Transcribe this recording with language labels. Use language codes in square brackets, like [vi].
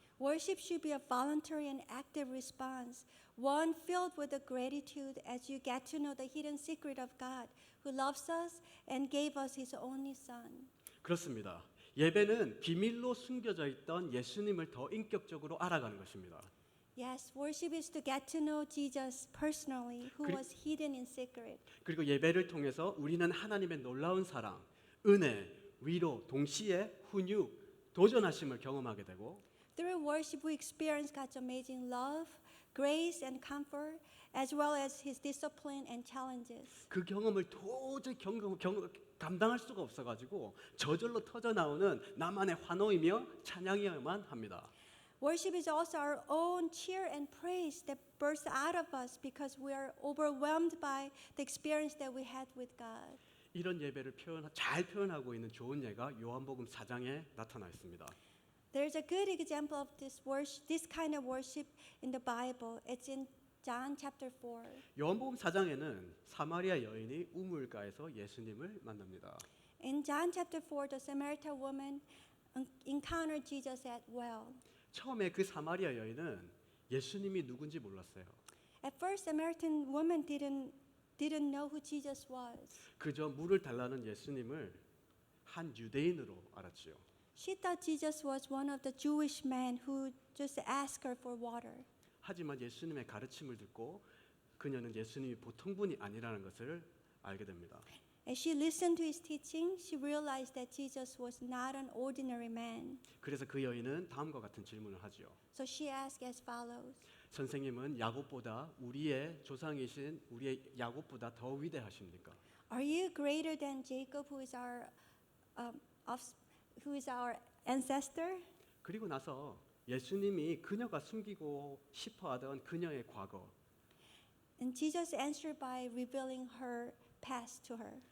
[en] Worship should be a voluntary and active response, one filled with the gratitude as you get to know the hidden secret of God, who loves us and gave us His only Son. [ko] 그렇습니다. 예배는 비밀로 숨겨져 있던 예수님을 더 인격적으로 알아가는 것입니다. [en] Yes, worship is to get to know Jesus personally, who [ko] 그리- [en] was hidden in secret. [ko] 그리고 예배를 통해서 우리는 하나님의 놀라운 사랑, 은혜, 위로, 동시에 훈육, 도전하심을 경험하게 되고 [en] Through worship, we experience God's amazing love, grace, and comfort, as well as His discipline and challenges. [ko] 그 경험을 도저히 감당할 수가 없어가지고 저절로 터져 나오는 나만의 환호이며 찬양이어야만 합니다. [en] Worship is also our own cheer and praise that bursts out of us because we are overwhelmed by the experience that we had with God. [ko] 이런 예배를 잘 표현하고 있는 좋은 예가 요한복음 4장에 나타나 있습니다. [en] There's a good example of this kind of worship in the Bible. It's in John chapter 4. [ko] 요한복음 4장에는 사마리아 여인이 우물가에서 예수님을 만납니다. [en] In John chapter 4, the Samaritan woman encountered Jesus at well. [ko] 처음에 그 사마리아 여인은 예수님이 누군지 몰랐어요. [en] At first, Samaritan woman didn't know who Jesus was. [ko] 그저 물을 달라는 예수님을 한 유대인으로 알았지요. [en] She thought Jesus was one of the Jewish men who just asked her for water. [ko] 하지만 예수님의 가르침을 듣고 그녀는 예수님이 보통 분이 아니라는 것을 알게 됩니다. [en] As she listened to his teaching, she realized that Jesus was not an ordinary man. [ko] 그래서 그 여인은 다음과 같은 질문을 하지요. [en] So she asked as follows: [ko] 선생님은 야곱보다 우리의 조상이신 우리의 야곱보다 더 위대하십니까? [en] Are you greater than Jacob, who is our ancestor? [ko] 그리고 나서 예수님이 그녀가 숨기고 싶어하던 그녀의 과거, [en] And Jesus answered by revealing her past to her.